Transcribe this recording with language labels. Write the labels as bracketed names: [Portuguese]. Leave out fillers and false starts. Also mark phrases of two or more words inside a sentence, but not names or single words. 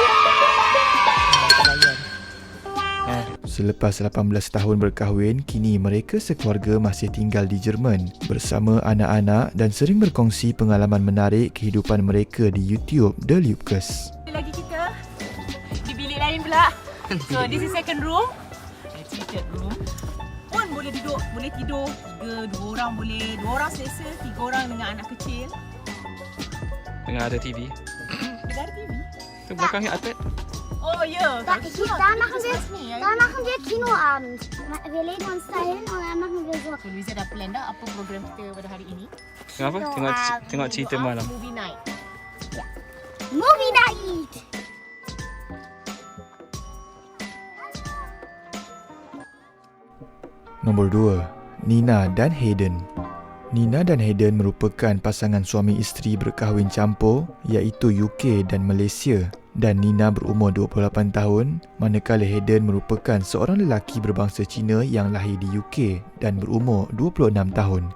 [Malay] Selepas 18 tahun berkahwin, kini mereka sekeluarga masih tinggal di Jerman bersama anak-anak dan sering berkongsi pengalaman menarik kehidupan mereka di YouTube The Lupkes. Lagi kita di bilik lain pula. [English] So this is second room. seated room [Malay] pun boleh duduk, boleh tidur 3, 2 orang boleh, 2 orang selesa, 3 orang dengan anak kecil. Tengah ada TV. Kita ada TV. Tu belakangnya iPad. Oh ya. [German] Da machen wir Kinoabend. Wir legen uns da hin und dann machen wir so. [Malay] So Luiza dah plan dah apa program kita pada hari ini? Tengok apa? Tengok cerita malam. [English] Movie night. Movie night! [Malay] Nombor 2, Nina dan Hayden. Nina dan Hayden merupakan pasangan suami isteri berkahwin campur iaitu UK dan Malaysia. Dan Nina berumur 28 tahun, manakala Hayden merupakan seorang lelaki berbangsa Cina yang lahir di UK dan berumur 26 tahun.